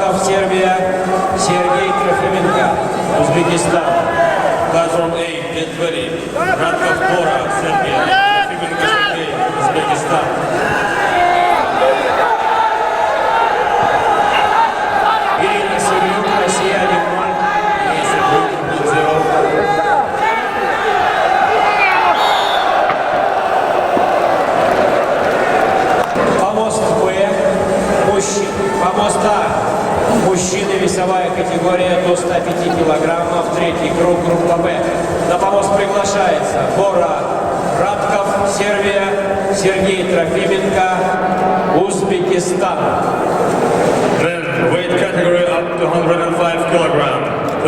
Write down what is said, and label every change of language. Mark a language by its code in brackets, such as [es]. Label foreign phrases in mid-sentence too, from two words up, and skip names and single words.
[ru] Сербия, Сергей Трофименко, Узбекистан. [en] Platform 8, get ready. Radkov Bora, Serbia. [ru] Tрофименко Сергей, Узбекистан. Ирина Севлюк, Россия 1-0. Ирина Севлюк 0. Помост Б. Помост А. Мужчины, весовая категория до 105 килограммов. Третий круг, группа Б. На помост приглашается Бора Радков, Сербия, Сергей Трофименко, Узбекистан. [en] Then, weight category up to 105 kilogram.